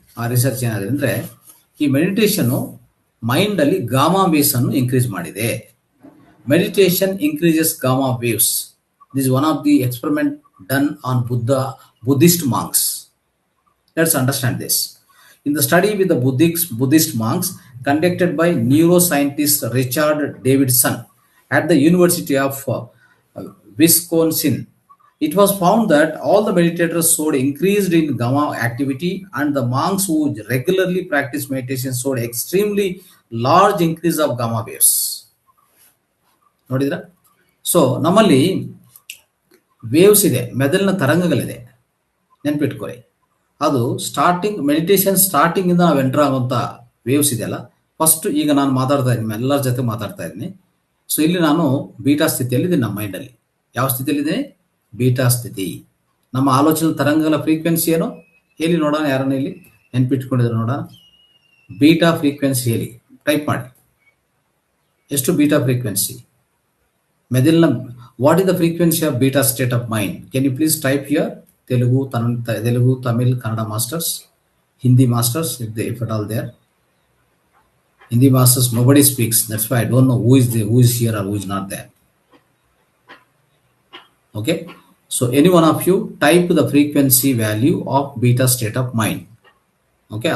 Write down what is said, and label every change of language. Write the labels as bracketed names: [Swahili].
[Kannada] ಆ ರಿಸರ್ಚ್ ಏನಾಗಿದೆ ಅಂದ್ರೆ, ಈ ಮೆಡಿಟೇಷನ್ ಮೈಂಡ್ ಅಲ್ಲಿ ಗಾಮಾ ವೇವ್ಸ್ ಅನ್ನು ಇನ್ಕ್ರೀಸ್ ಮಾಡಿದೆ. [English] Meditation increases gamma waves. This is one of the experiment done on Buddhist monks. Let's understand this. In the study with the Buddhist monks conducted by neuroscientist Richard Davidson at the University of Wisconsin, it was found that all the meditators showed increased in gamma activity, and the monks who regularly practice meditation showed extremely large increase of gamma waves. [Kannada] ನೋಡಿದ್ರ? So ನಮ್ಮಲ್ಲಿ waves ಇದೆ, ಮೆದುಳಿನ ತರಂಗಗಳಿದೆ, ನೆನ್ಪಿಟ್ಕೊರಿ. ಅದು meditation starting ಇಂದ ನಾವು enter ಆಗುವಂತ waves ಇದೆಯಲ್ಲ, first ಈಗ ನಾನು ಮಾತಾಡ್ತಾ ಇದ್ದೀನಿ, ಎಲ್ಲರ ಜೊತೆ ಮಾತಾಡ್ತಾ ಇದ್ದೀನಿ. ಸೊ ಇಲ್ಲಿ ನಾನು ಬೀಟಾ ಸ್ಥಿತಿಯಲ್ಲಿ ಇದ್ದೀನಿ. ನಮ್ಮ ಮೈಂಡಲ್ಲಿ ಯಾವ ಸ್ಥಿತಿಯಲ್ಲಿದ್ದೀನಿ? ಬೀಟಾ ಸ್ಥಿತಿ. ನಮ್ಮ ಆಲೋಚನೆ ತರಂಗಗಳ ಫ್ರೀಕ್ವೆನ್ಸಿ ಏನು ಹೇಳಿ ನೋಡೋಣ. ಯಾರನ್ನ ಇಲ್ಲಿ ನೆನ್ಪಿಟ್ಕೊಂಡಿದ್ರು ನೋಡೋಣ. ಬೀಟಾ ಫ್ರೀಕ್ವೆನ್ಸಿ ಹೇಳಿ, ಟೈಪ್ ಮಾಡಿ. ಎಷ್ಟು ಬೀಟಾ ಫ್ರೀಕ್ವೆನ್ಸಿ ಮೆದುಳಿನ? [English] What is the frequency of beta state of mind? Can you please type here? Telugu, Tamil, Kannada masters, Hindi masters, if at all there. Hindi masters, nobody speaks. That's why I don't know who is here or who is not there. Okay. So any one of you type the frequency value of beta state of mind. Okay.